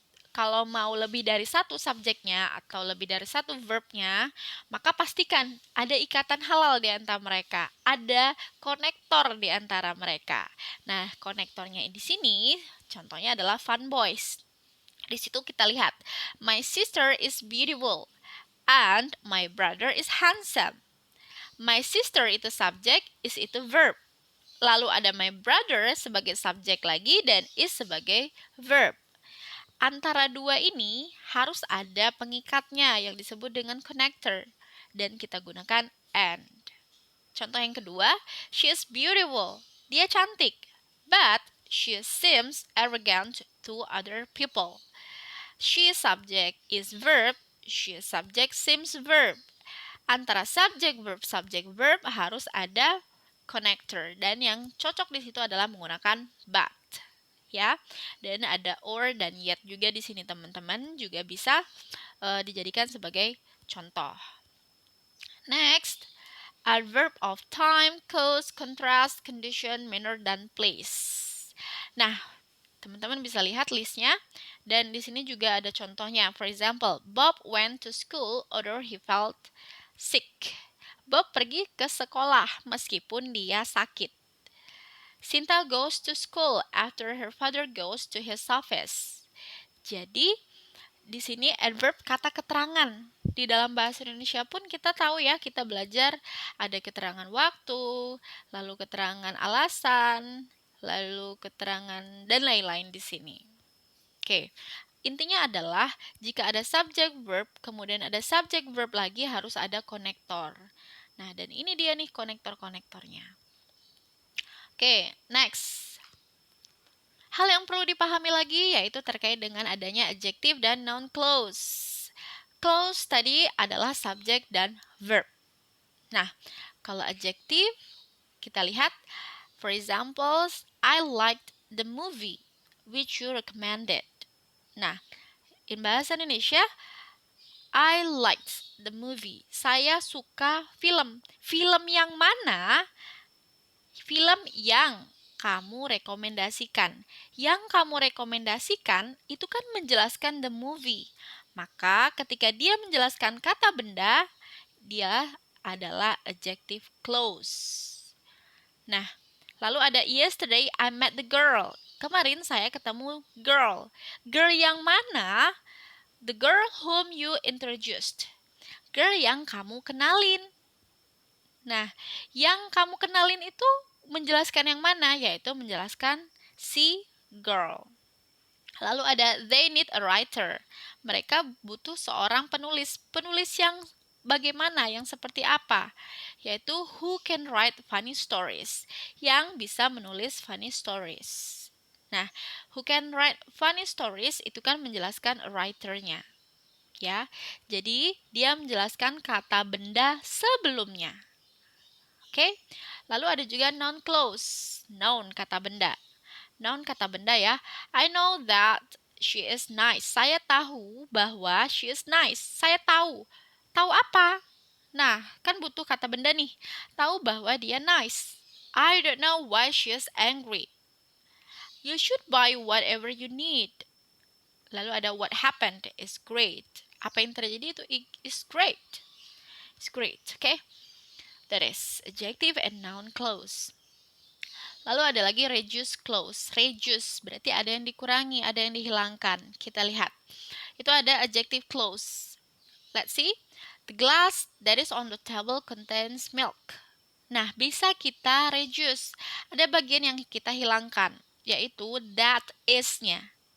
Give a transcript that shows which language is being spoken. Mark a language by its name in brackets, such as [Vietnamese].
[Indonesian] kalau mau lebih dari satu subjeknya atau lebih dari satu verbnya, maka pastikan ada ikatan halal di antara mereka, ada konektor di antara mereka. Nah, konektornya di sini contohnya adalah fun boys. Di situ kita lihat, [English] my sister is beautiful and my brother is handsome. My sister itu subjek, is itu verb. [Indonesian] Lalu ada my brother sebagai subjek lagi dan is sebagai verb. Antara dua ini harus ada pengikatnya yang disebut dengan connector dan kita gunakan and. Contoh yang kedua, [English] she is beautiful. [Indonesian] Dia cantik. [English] But she seems arrogant to other people. She subject is verb, she subject seems verb. [Indonesian] Antara subject verb harus ada connector dan yang cocok di situ adalah menggunakan but. Ya, dan ada or dan yet juga di sini teman-teman juga bisa dijadikan sebagai contoh. [English] Next, adverb of time, cause, contrast, condition, manner, dan place. [Indonesian] Nah, teman-teman bisa lihat listnya dan di sini juga ada contohnya. [English] For example, Bob went to school although he felt sick. [Indonesian] Bob pergi ke sekolah meskipun dia sakit. [English] Sinta goes to school after her father goes to his office. [Indonesian] Jadi, di sini adverb kata keterangan. Di dalam bahasa Indonesia pun kita tahu ya, kita belajar ada keterangan waktu, lalu keterangan alasan, lalu keterangan dan lain-lain di sini. Oke. Intinya adalah jika ada subject verb, kemudian ada subject verb lagi harus ada konektor. Nah, dan ini dia nih konektor-konektornya. Oke, next. Hal yang perlu dipahami lagi yaitu terkait dengan adanya adjective dan noun clause. Clause tadi adalah subjek dan verb. Nah, kalau adjective kita lihat, [English] for example, I liked the movie which you recommended. Nah, in bahasa Indonesia, I liked the movie. [Indonesian] Saya suka film. Film yang mana? Film yang kamu rekomendasikan. Yang kamu rekomendasikan itu kan menjelaskan the movie. Maka ketika dia menjelaskan kata benda, dia adalah adjective clause. Nah, lalu ada [English] yesterday I met the girl. [Indonesian] Kemarin saya ketemu girl. Girl yang mana? [English] The girl whom you introduced. [Indonesian] Girl yang kamu kenalin. Nah, yang kamu kenalin itu menjelaskan yang mana? Yaitu menjelaskan si girl. Lalu ada [English] they need a writer. [Indonesian] Mereka butuh seorang penulis. Penulis yang bagaimana? Yang seperti apa? [English] Yaitu who can write funny stories. [Indonesian] Yang bisa menulis funny stories. Nah, [English] who can write funny stories [Indonesian] itu kan menjelaskan writer-nya. Ya, jadi dia menjelaskan kata benda sebelumnya. Oke, lalu ada juga noun clause, noun kata benda. Noun kata benda ya, [English] I know that she is nice. [Indonesian] Saya tahu bahwa [English] she is nice. [Indonesian] Saya tahu. Tahu apa? Nah, kan butuh kata benda nih. Tahu bahwa dia nice. [English] I don't know why she is angry. You should buy whatever you need. [Indonesian] Lalu ada [English] what happened is great. [Indonesian] Apa yang terjadi itu [English] is great. It's great, okay? That is adjective and noun clause. [Indonesian] Lalu ada lagi reduce clause. Reduce berarti ada yang dikurangi, ada yang dihilangkan. Kita lihat. Itu ada adjective clause. [English] Let's see. The glass that is on the table contains milk. [Indonesian] Nah, bisa kita reduce. Ada bagian yang kita hilangkan, yaitu that is-nya.